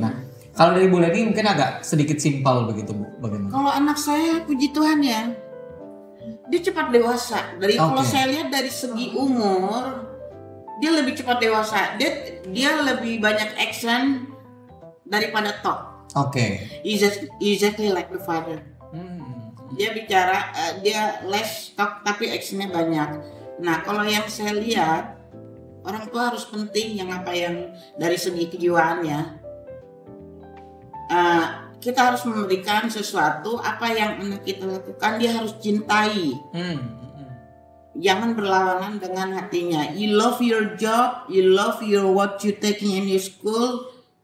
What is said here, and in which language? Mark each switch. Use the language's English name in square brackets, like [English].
[Indonesian] Nah, kalau dari Bu Leni mungkin agak sedikit simpel begitu Bu, bagaimana? Kalau anak saya puji Tuhan ya, dia cepat dewasa. Kalau saya lihat dari segi umur, dia lebih cepat dewasa. Dia lebih banyak action daripada talk. [English] Exactly like the father. [Indonesian] Dia bicara, dia less talk tapi actionnya banyak. Nah, kalau yang saya lihat, orang tua harus penting yang dari segi kejiwaannya. Kita harus memberikan sesuatu, apa yang anak kita lakukan dia harus cintai. Jangan berlawanan dengan hatinya. [English] You love your job, you love what you taking in your school.